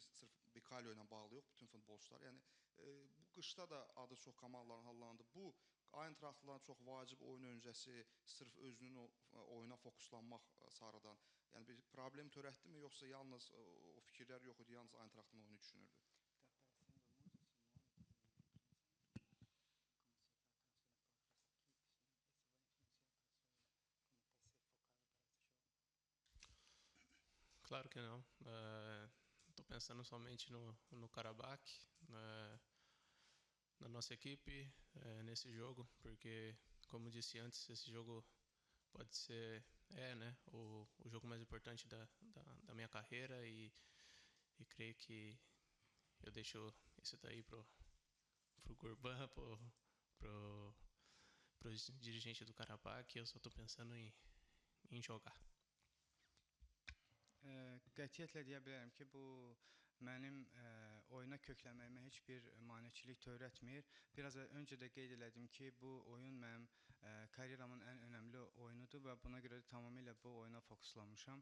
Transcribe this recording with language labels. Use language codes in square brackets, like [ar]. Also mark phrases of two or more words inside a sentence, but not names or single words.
[az] Sırf Bicalio ilə bağlı yox, bütün futbolçular. Yəni bu qışda da adı çox komandaların hallandı. Bu Eintrachtla çox vacib oyun öncəsi sırf özünün o oyuna fokuslanmaq sarıdan. Yəni bir problem törətdimi, yoxsa yalnız o fikirlər yox idi, yalnız Eintrachtın oyunu düşünürdü? [pt] Claro que não. Estou pensando somente no Karabakh, na nossa equipe, nesse jogo, porque, como disse antes, esse jogo pode ser, né, o jogo mais importante da minha carreira e creio que eu deixo isso daí pro Gurban, pros dirigentes do Karabakh, eu só estou pensando em jogar. [az] Qətiyyətlə deyə bilərəm ki, bu mənim oyuna köklənməyimə heç bir maneçilik törətmir. Biraz öncə də qeyd elədim ki, bu oyun mənim karyeramın ən önəmli oyunudur və buna görə də tamamilə bu oyuna fokuslanmışam.